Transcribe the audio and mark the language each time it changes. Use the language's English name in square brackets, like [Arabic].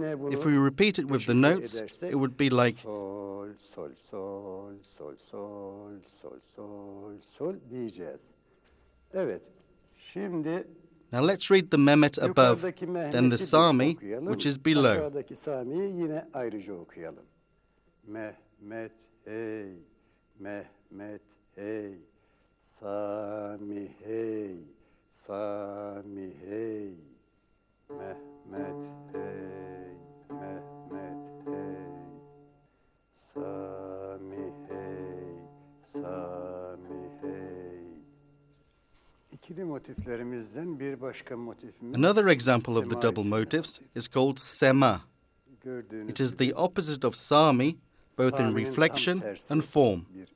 [English] If we repeat it with the notes, it would be like Sol, Sol, Sol, Sol, Sol, Sol, Sol, Sol diyeceğiz. Evet. Şimdi now let's read the Mehmet above, then the Sami, which is below. [Turkish] Aşağıdaki Sami'yi yine ayrıca okuyalım. Mehmet hey, Mehmet hey, Sami hey, Sami hey, Mehmet hey, Mehmet hey, Sami hey, Sami hey. İkili motiflerimizden bir başka motifimiz. [English] Another example of the double motifs is called Sema. It is the opposite of Sami, both in reflection and form.